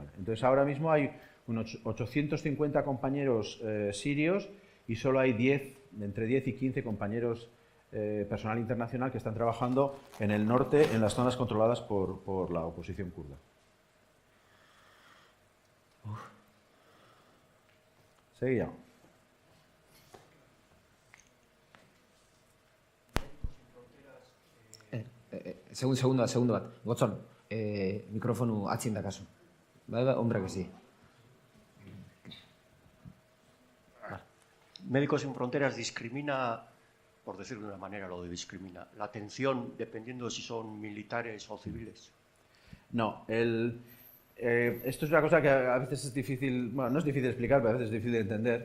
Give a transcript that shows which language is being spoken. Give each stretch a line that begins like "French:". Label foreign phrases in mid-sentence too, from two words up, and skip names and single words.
Spanish: Entonces, ahora mismo hay unos 850 compañeros sirios y solo hay entre 10 y 15 compañeros personal internacional que están trabajando en el norte, en las zonas controladas por la oposición kurda. Seguía.
Basque: Segundo bat. Gotzon, mikrofonu atzin dakazu. Bai,
Spanish: hombre que sí. Médicos Sin Fronteras discrimina, por decirlo de una manera, lo de discrimina, la atención dependiendo de si son militares o civiles. No, esto es una cosa que a veces es difícil, bueno, no es difícil de explicar, pero a veces es difícil de entender.